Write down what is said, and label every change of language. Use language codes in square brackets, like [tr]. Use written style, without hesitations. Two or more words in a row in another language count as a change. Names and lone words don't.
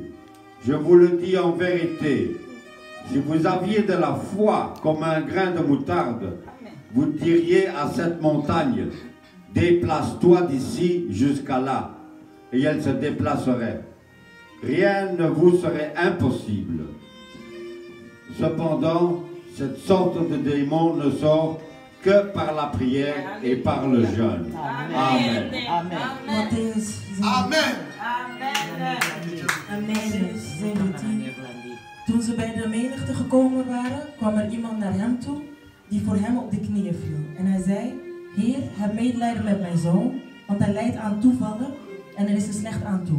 [fr] Je vous le dis en vérité, si vous aviez de la foi comme un grain de moutarde, vous diriez à cette montagne, déplace-toi d'ici jusqu'à là, et elle se déplacerait. Rien ne vous serait impossible. Cependant, cette sorte de démon ne sort que par la prière et par le jeûne. Amen. [nl] Matthäus 17. Amen. Matthäus 17. Toen ze bij de menigte gekomen waren, kwam er iemand naar hem toe die voor hem op de knieën viel. En hij zei, Heer, heb medelijden met mijn zoon, want hij lijdt aan toevallen en er is er slecht aan toe.